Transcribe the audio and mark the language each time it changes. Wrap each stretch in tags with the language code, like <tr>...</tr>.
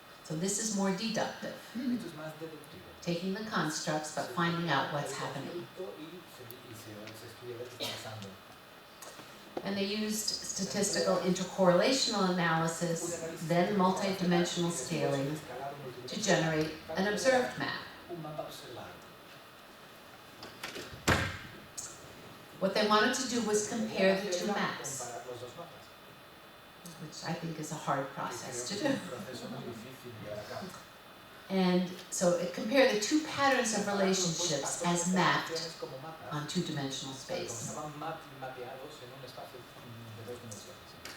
<en>So this is more deductive,</en> <es>Esto es más deductivo.</es> <en>taking the constructs but finding out what's happening.</en> <es>Se estudia lo que está pasando.</es> <en>And they used statistical intercorrelational analysis, then multidimensional scaling, to generate an observed map.</en> <es>Un mapa observado.</es> <en>What they wanted to do was compare the two maps,</en> <es>Comparar los dos mapas.</es> <en>which I think is a hard process to do.</en> <es>Un proceso muy difícil de llevar a cabo.</es> <en>And so it compared the two patterns of relationships as mapped</en> <es>Como mapas,</es> <en>on two-dimensional</en> <es>como</es> <en>space.</en> <es>estaban mapeados en un espacio de dos dimensiones.</es>